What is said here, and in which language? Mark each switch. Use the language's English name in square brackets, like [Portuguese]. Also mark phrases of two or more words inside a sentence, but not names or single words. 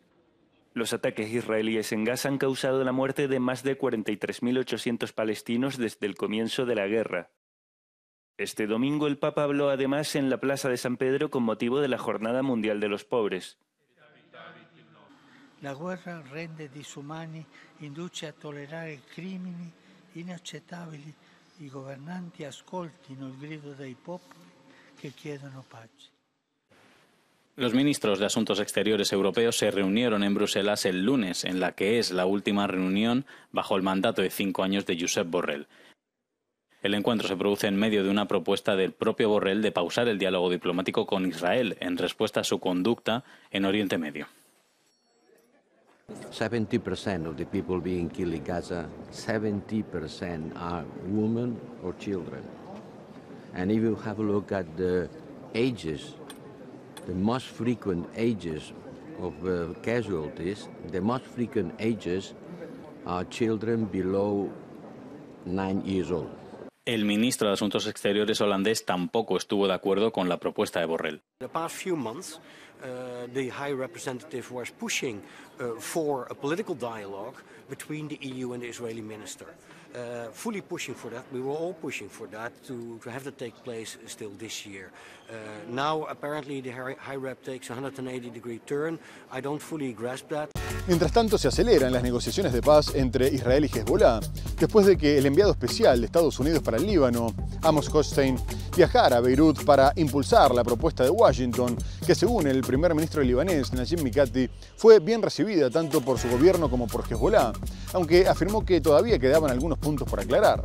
[Spanish] Los ataques israelíes en Gaza han causado la muerte de más de 43.800 palestinos desde el comienzo de la guerra. Este domingo el Papa habló además en la Plaza de San Pedro con motivo de la Jornada Mundial de los Pobres. [Italian] La guerra rende disumani, induce a tollerare crimini inaccettabili. I governanti ascoltino il grido dei popoli che chiedono pace. [Spanish] Los ministros de Asuntos Exteriores europeos se reunieron en Bruselas el lunes, en la que es la última reunión bajo el mandato de 5 años de Josep Borrell. El encuentro se produce en medio de una propuesta del propio Borrell de pausar el diálogo diplomático con Israel en respuesta a su conducta en Oriente Medio. [English] 70% of the people being killed in Gaza, 70% are women or children. And if you have a look at the ages, the most frequent ages of casualties, the most frequent ages are children below 9 years old. [Spanish] El ministro de Asuntos Exteriores holandés tampoco estuvo de acuerdo con la propuesta de Borrell. [English] In the past few months, the High Representative was pushing for a political dialogue between the EU and the Israeli minister. Fully pushing for that. We were all pushing for that to have that take place still this year. Now, apparently, the High Rep takes a 180-degree turn. I don't fully grasp that. [Spanish] Mientras tanto, se aceleran las negociaciones de paz entre Israel y Hezbollah, después de que el enviado especial de Estados Unidos para el Líbano, Amos Hochstein, viajara a Beirut para impulsar la propuesta de Washington, que según el primer ministro libanés, Najib Mikati, fue bien recibida tanto por su gobierno como por Hezbollah, aunque afirmó que todavía quedaban algunos puntos por aclarar.